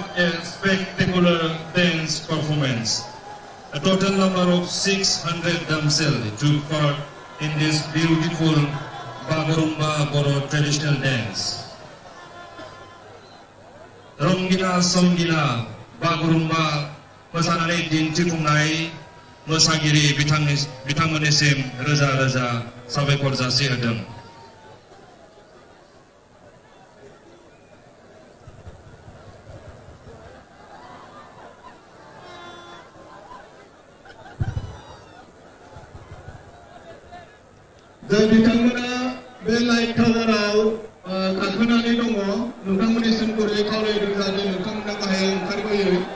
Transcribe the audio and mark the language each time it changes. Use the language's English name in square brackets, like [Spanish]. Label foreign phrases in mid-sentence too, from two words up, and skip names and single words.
[English] a spectacular dance performance. A total number of 600 damsels took part in this beautiful Bagurumba Bodo traditional dance. [Bodo] Ronggina Songgina Bagurumba mosanane dintifungnaय मोसागिरि बिथांमोननिसिम रोजा रोजा साबायखर जासिहोदों. जाय बिथांमोना बे लाइट टावाराव गाखोनानै दङ नोंथांमोननिसिम गुरै खावलायदों जाहाथे नोंथांमोना गाहायाव ओंखारबोयो.